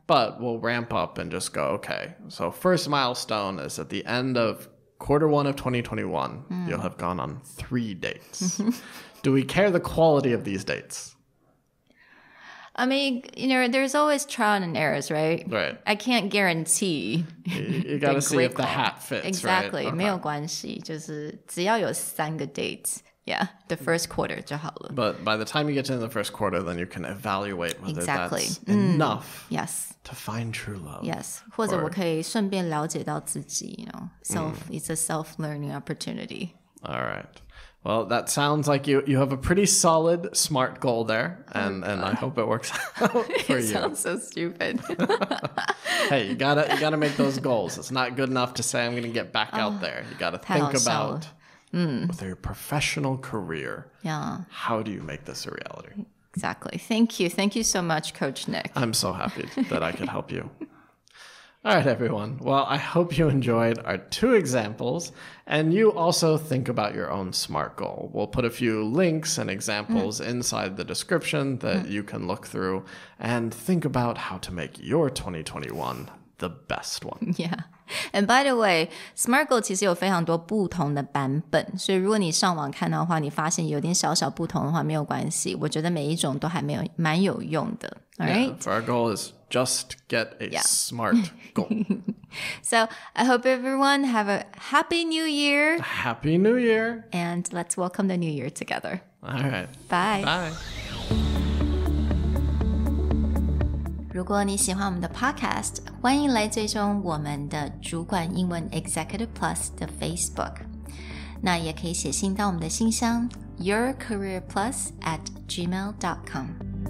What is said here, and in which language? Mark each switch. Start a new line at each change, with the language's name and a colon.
English: But we'll ramp up and just go, okay. So first milestone is at the end of Q1 of 2021, you'll have gone on 3 dates. Do we care the quality of these dates? I mean, there's always trial and errors, right? Right. I can't guarantee. You got to see if the hat fits, exactly. right? Okay.
Chinese: 没有关系，就是只要有3个 dates.
English: Yeah, the first quarter
Chinese: 就好了。
English: But by the time you get to the first quarter, then you can evaluate whether Exactly. that's enough Yes. to find true love. Yes.
Chinese: 或者我可以顺便了解到自己,
English: it's a self-learning opportunity. All right. Well, that sounds like you have a pretty solid SMART goal there, and I hope it works out for you. It sounds so stupid. Hey, you gotta make those goals. It's not good enough to say I'm going to get back out there. You got to think about with your professional career. Yeah. How do you make this a reality? Exactly. Thank you so much, Coach Nick. I'm so happy that I could help you. All right, everyone. Well, I hope you enjoyed our 2 examples, and you also think about your own SMART goal. We'll put a few links and examples inside the description that you can look through and think about how to make your 2021 the best one. Yeah.
Chinese: And by the way, SMART Goal 其实有非常多不同的版本，所以如果你上网看到的话，你发现有点小小不同的话，没有关系。我觉得每一种都还蛮有用的。
English: All right? Yeah, so our goal is just get a SMART goal. So I hope everyone have a happy new year. Happy New Year. And let's welcome the new year together. All right. Bye. Bye.
Chinese: 如果你喜欢我们的 podcast， 欢迎来追踪我们的主管英文 Executive Plus 的 Facebook。那也可以写信到我们的信箱 yourcareerplus@gmail.com。